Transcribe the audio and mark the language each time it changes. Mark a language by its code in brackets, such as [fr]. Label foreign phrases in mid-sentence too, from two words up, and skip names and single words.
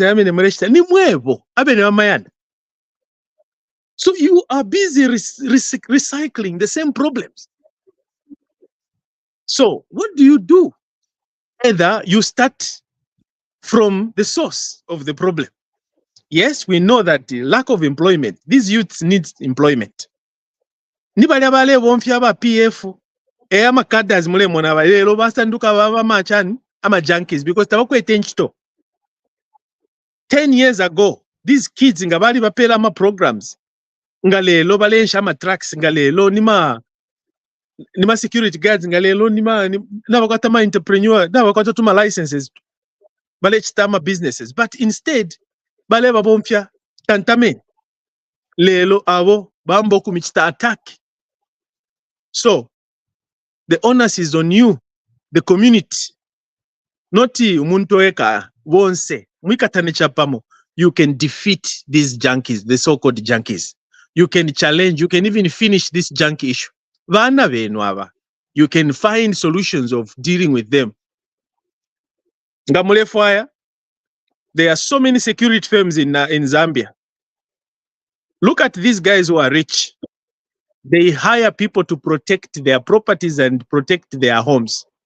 [en] So you are busy recycling the same problems. So what do? Either you start from the source of the problem. Yes, we know that the lack of employment, these youths need employment. [bem] Nibali abale bonfya ba PF ama cadres mule mona balelo basanduka baba machani ama junkies because tabakwete nchito. [en] 10 years ago, these kids [bem] ngabali bapela ama programs. Ngalelo balensha ama trucks ngalelo nima security guards ngalelo nima nabakwata ma entrepreneur nabakwata tuma licenses balechita ama businesses, [en] but instead [bem] bale babompya tantamen lelo abo bambo kumichita attack. [en] So the onus is on you, the community, not [bem] umuntu eka wonse mwikatane chapamo. [en] You can defeat these junkies, the so-called junkies. You can challenge, you can even finish this junkie issue. [bem] Vana benu aba [en] you can find solutions of dealing with them. [bem] Ngamule Fire, [en] there are so many security firms in Zambia. Look at these guys who are rich. They hire people to protect their properties and protect their homes.